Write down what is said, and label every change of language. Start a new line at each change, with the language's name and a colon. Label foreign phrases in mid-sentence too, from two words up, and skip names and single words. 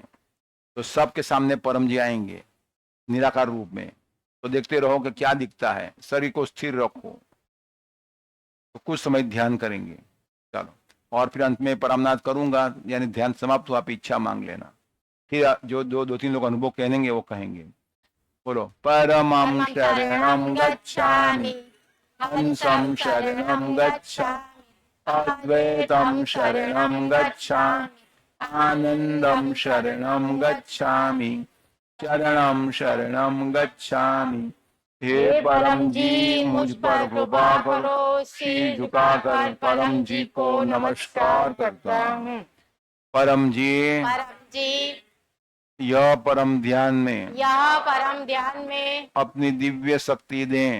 Hindi: तो सबके सामने परम जी आएंगे निराकार रूप में, तो देखते रहो कि क्या दिखता है। शरीर को स्थिर रखो, तो कुछ समय ध्यान करेंगे। चलो, और फिर अंत में परमनाथ करूंगा, यानी ध्यान समाप्त हो, आप इच्छा मांग लेना। फिर जो 2-3 लोग अनुभव कहेंगे वो कहेंगे। बोलो,
Sanskrit: परमं शरणं गच्छामि, हंसं शरणं गच्छामि, अद्वैतं शरणं गच्छामि, आनंदं शरणं गच्छामि, शरणं शरणं गच्छामि।
Hindi: हे परम जी, मुझ पर कृपा करो। सिर झुकाकर परम जी को नमस्कार करता हूँ। परम जी, यह परम ध्यान में अपनी दिव्य शक्ति दें,